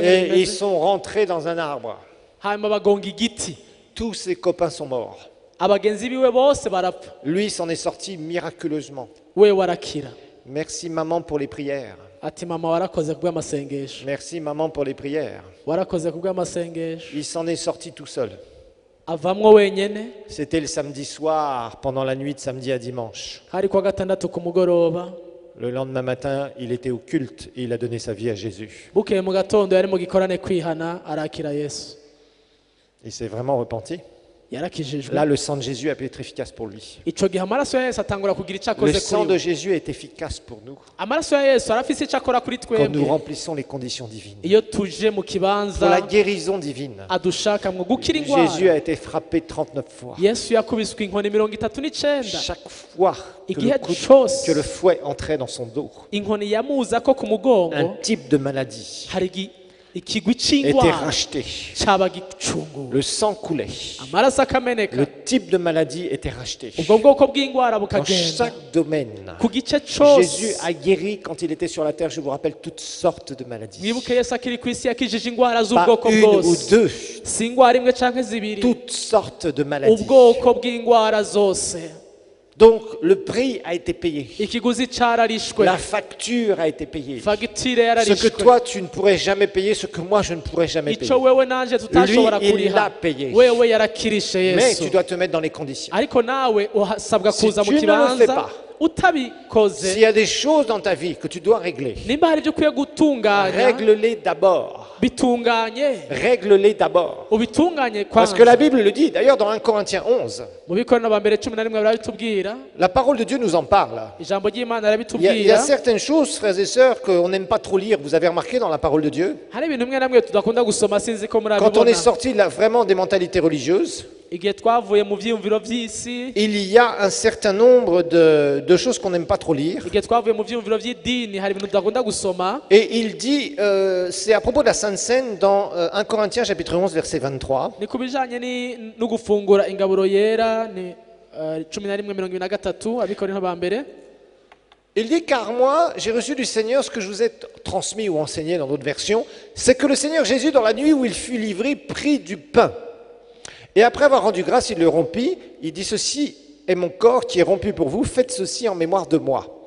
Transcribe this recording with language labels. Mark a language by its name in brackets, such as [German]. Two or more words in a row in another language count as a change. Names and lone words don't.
[French] Et ils [Rundi] nk'ibimeze [French] sont rentrés dans un arbre. [Rundi] hanyuma bagonga igiti [French] Tous ses copains sont morts. [Rundi] abagenzi biwe bose barapfa [French] Lui s'en est sorti miraculeusement. [Rundi] we warakira [French] Merci maman pour les prières. [Rundi] ati mama warakoze ku bw'amasengesho [French] Merci maman pour les prières. [Rundi] warakoze ku bw'amasengesho [French] Il s'en est sorti tout seul. [Rundi] avamwo wenyene [French] C'était le samedi soir, pendant la nuit de samedi à dimanche. [Rundi] hari kuwa gatandatu ku mugoroba [French] Le lendemain matin, il était au culte et il a donné sa vie à Jésus. [Rundi] bukeye mu gatondo yari mu gikorane kwihana arakira yesu [French] Il s'est vraiment repenti. [Rundi] yarakijijwe [French] Là, le sang de Jésus a pu être efficace pour lui. [Rundi] ico gihe amaraso ya yesu atangura kugira icyo [French] Le [Rundi] akoze [French] sang [Rundi] kuri [French] de [Rundi] we [French] Jésus est efficace pour nous [Rundi] amaraso ya yesu arafise icyo akora kuri [French] quand nous [Rundi] twebwe [French] remplissons les conditions divines. [Rundi] iyo tuje mu [French] Pour [Rundi] kibanza [French] la guérison divine, [Rundi] adushaka mu gukira [French] Jésus [Rundi] indwara [French] a été frappé 39 fois. [Rundi] yesu yakubiswe inkoni 39 [French] Chaque fois que [Rundi] igihe [French] le [Rundi] cyose [French] que le fouet entrait dans son dos, [Rundi] inkoni yamuza ko ku mugongo [French] un type de maladie [Rundi] hari ikigwi [French] était [Rundi] cy'indwara [French] racheté. [Rundi] cyaba gicunguwe [French] Le sang coulait. [Rundi] amaraso akameneka [French] Le type de maladie était racheté. [Rundi] ubwo bwoko bw'indwara [French] Dans [Rundi] bukagenda [French] chaque domaine, [Rundi] ku gice [French] Jésus [Rundi] cyose [French] a guéri quand il était sur la terre, je vous rappelle, toutes sortes de maladies. [Rundi] mwibuke yesu akiri ku isi yakijije indwara [French] Pas [Rundi] z'ubwoko [French] une ou [Rundi] bwose [French] deux, [Rundi] si indwara imwe canke zibiri [French] toutes sortes de maladies. [Rundi] ubwoko bw'indwara zose [French] Donc le prix a été payé. [Rundi] ikiguzi cararishwe [French] La facture a été payée. [Rundi] fagitire [French] Ce que [Rundi] yararishwe [French] toi tu ne pourrais jamais payer, ce que moi je ne pourrais jamais payer. [Rundi] ico wewe nanje tutashobora [French] Lui, il [Rundi] kuriha [French] l'a payé. [Rundi] wewe yarakirishe [French] Mais [Rundi] yesu [French] tu dois te mettre dans les conditions. [Rundi] ariko nawe uhasabwa [French] Si [Rundi] kuza [French] tu [Rundi] mu [French] ne le fais [Rundi] kibanza [French] pas, [Rundi] utabikoze [French] S'il y a des choses dans ta vie que tu dois régler, [Rundi] nimba hari ibyo ukwiye gutunganya [French] règle-les d'abord. [Rundi] bitunganye [French] règle-les d'abord. [Rundi] ubitunganye [French] Parce que [Rundi] kwanza [French] la Bible le dit, d'ailleurs dans 1 Corinthiens 11, [Rundi] mu bikorano ba mbere 11 barabitubwira [French] la parole de Dieu nous en parle. [Rundi] ijambo ry'Imana [French] Il y a [Rundi] arabitubwira [French] certaines choses, frères et sœurs, qu'on n'aime pas trop lire. Vous avez remarqué dans la parole de Dieu? [Rundi] hari ibintu bimwe na bimwe tudakunda gusoma sinzi ko [French] Quand on est [Rundi] murabibona [French] sorti là, vraiment des mentalités religieuses, [Rundi] igihe twavuye mu vyiyumviro vy'isi [French] il y a un certain nombre de choses qu'on n'aime pas trop lire. [Rundi] igihe twavuye mu vyiyumviro vy'idini hari ibintu tudakunda gusoma [French] Et il dit, c'est à propos de la Sainte Seine dans 1 Corinthiens chapitre 11 verset 23. [Rundi] ni ku bijanye no gufungura ingaburo yera ni 11:23 abikorino ba mbere. [French] Il dit, car moi, j'ai reçu du Seigneur ce que je vous ai transmis ou enseigné dans d'autres versions, c'est que le Seigneur Jésus, dans la nuit où il fut livré, prit du pain. Et après avoir rendu grâce, il le rompit. Il dit, ceci est mon corps qui est rompu pour vous, faites ceci en mémoire de moi.